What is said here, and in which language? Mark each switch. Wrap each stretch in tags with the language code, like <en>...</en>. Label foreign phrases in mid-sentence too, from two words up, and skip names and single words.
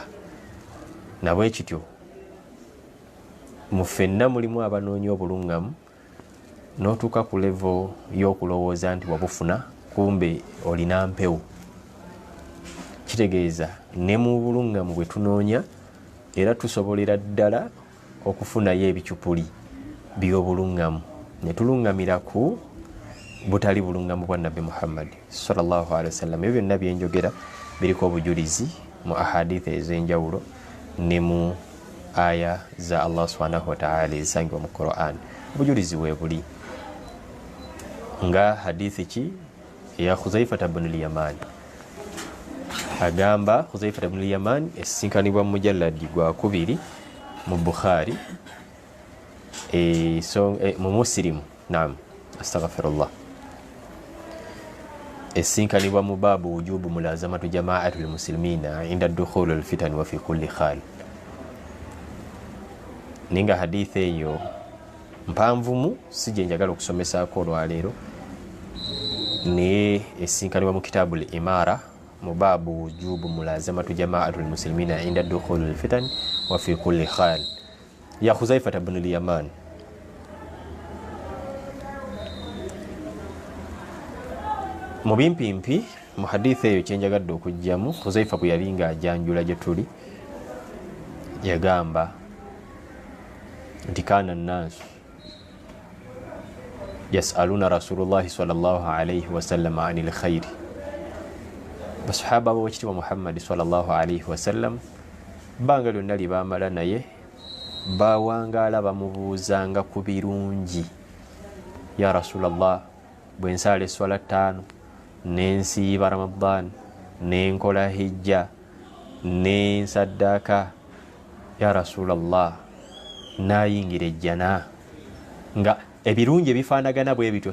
<lg>Nabwe kityo mu ffenna mulimu abanoonya obulungamu n'otuuka ku level y'okulowooza nti wabufuna kumbe olina mpewo. Kitegeeza ne mu bulungamu bwe tunoonya era tusobolera ddala okufunayo ebicupuli by'obulungamu ne tulungamira ku butali bulungamu bwa Nabbi Muhammad</lg> <ar>صلى الله عليه وسلم.</ar> <lg>Ebyo byonna byenjogera biriko obujulizi mu ahadithi ez'enjawulo ne mu aya za Allah</lg> <ar>سبحانه وتعالى</ar> <lg>ezisangibwa mu Quran. Obujulizi we buli nga hadithi ki ya Khuzaifa ibn al-Yaman. Agamba Khuzaifa ibn al-Yaman esinkanibwa mu mujalladi gwa 2 mu Bukhari mu Muslim,</lg> <ar>نعم أستغفر الله,</ar> <lg>esinkanibwa mu</lg> <ar>باب وجوب ملازمة جماعة المسلمين عند دخول الفتن وفي كل حال.</ar> <lg>Ninga hadithi eyo mpanvumu sije njagala okusomesaako olwaleero ne esinkanibwa mu kitabu al-imara mu</lg> <ar>باب وجوب ملازمة جماعة المسلمين عند دخول الفتن وفي كل حال</ar> <lg>ya Huzaifa ibn al-Yaman. Mu bimpimpi mu hadithi eyo kyenjagadde okujjamu, Huzaifa bwe yali nga ajanjula gye tuli yagamba nti</lg> <ar>كان الناس يسألون رسول الله صلى الله عليه وسلم عن الخير.</ar> <lg>Basahaba b'ekitiibwa Muhammadi</lg> <ar>صلى الله عليه وسلم</ar> <lg>bbanga lyonna lye baamala naye bawangaala bamubuuzanga ku birungi.</lg> <ar>يا رسول الله,</ar> <lg>bwe nsaala esswala 5 nensiiba Ramadan nenkola hijja nensaddaaka,</lg> <ar>يا رسول الله</ar> <lg>nayingira ejjana, nga ebirungi ebifaanagana bwe bityo.</lg>